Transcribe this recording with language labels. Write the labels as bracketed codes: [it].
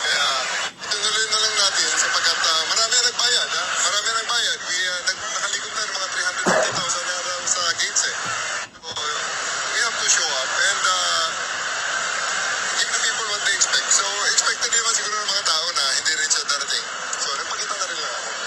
[tl] Kaya itunuloy na lang natin sapagkat marami ang nagbayad. Marami ang nagbayad. Nakalikom na ng mga 350,000 na raw sa gates eh. [en] So, we have to show up and give the people what they expect. [tl] So, expected naman siguro ng mga tao na hindi rin siya darating. So, nagpakita na rin lang ako.